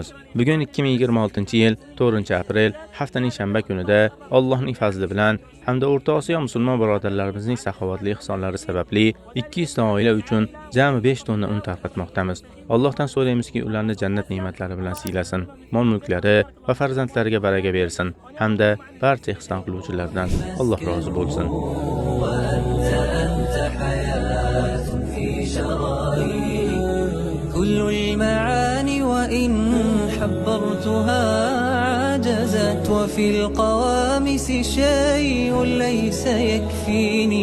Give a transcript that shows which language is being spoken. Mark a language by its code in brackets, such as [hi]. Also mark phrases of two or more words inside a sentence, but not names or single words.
[uz] Bugun 2026-yil 4-aprel haftaning shanba kunida Allohning fazli bilan hamda O'rta Osiyo musulmon birodarlarimizning saxovatli ihsonlari sababli 200 ta oila uchun jami 5 tonna un tarqatmoqdamiz. Allohdan so'raymizki, ularni jannat ne'matlari bilan siylasin, mol-mulklari va farzandlariga baraka bersin hamda barcha ihson qiluvchilardan Alloh rozi bo'lsin. [ar] كل المعاني وإن حبرتها عجزت وفي القوامس شيء ليس يكفيني.